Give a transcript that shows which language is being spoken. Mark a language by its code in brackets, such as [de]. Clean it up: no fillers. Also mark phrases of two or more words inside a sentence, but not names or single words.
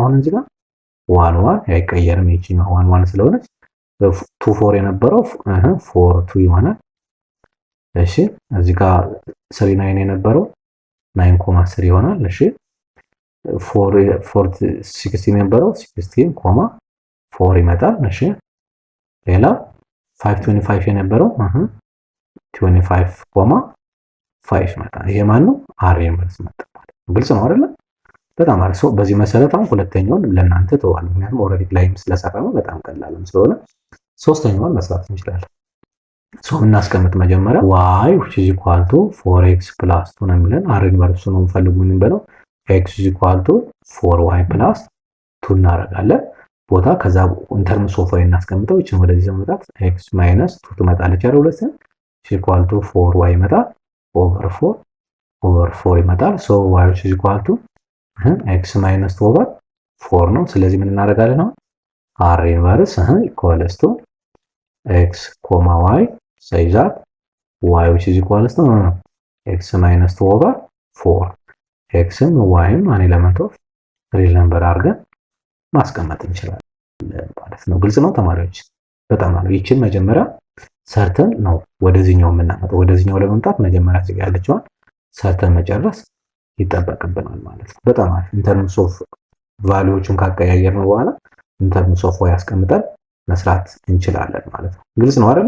[am] አሁን እዚህ ጋር 1 1 አይቀየርም። ይቺን 1 1 ስለሆነች 2 4 የነበረው 4 2 ይሆናል። እሺ እዚህ ጋር 3 9 የነበረው 9.3 ይሆናል። እሺ 4 16 የነበረው 16.4 ይመጣል። እሺ ሌላ 5 25 የነበረው 25.5 ይመጣል። ይሄ ማን ነው? [en] R inverse [am] መጣ ማለት ነው። ግልጽ ነው አይደል? በጣም አሪፍ። በዚህ መሰረት አሁን ሁለተኛውን ለእናንተ ተዋል። ምክንያቱም ኦልሬዲ ላይም ስለሰራ ነው በጣም ቀላልም ስለሆነ ሶስተኛውን መስራት እንችላለን። ሶ እናስቀምጥ መጀመሪያ [en] y which is equal to 4x plus 2 [am] ነው የሚለን። [en] R inverse [am] ነው ፈልጉን እንበለው። [en] x is equal to 4y plus 2 [am] እናደርጋለን ቦታ። ከዛ [en] in terms of y [am] እናስቀምጠው። እቺን ወደዚህ ዘመጣት [en] x minus 2 [am] ትመጣለች አይደል? ሁለት [en] is equal to 4y [am] ይመጣል [en] over 4 [am] ይመጣል። ሶ [en] y which is equal to x minus 2 over 4 [am] ነው። ስለዚህ ምን እናደርጋለን ነው? [en] r inverse equals to x, y such that y which is equals to x minus 2 over 4 x and y an element of real number [am] አድርገን ማስቀመጥ እንችላለን ማለት ነው። ግልጽ ነው ተማሪዎች? በጣም ነው። ይቺን መጀመሪያ ሰርተን ነው ወደዚህኛው የምናመጣው። ወደዚህኛው ለመምጣት መጀመሪያ እዚህ ጋር ያለችውን ሰርተን መጨረስ ይጠበቅብናል ማለት ነው። በጣም አሪፍ። [en] in terms of [am] ቫልዩዎችን ካቀያየርን በኋላ [en] in terms of y [am] አስቀምጠን መስራት እንችላለን ማለት ነው። ግልጽ ነው አይደል?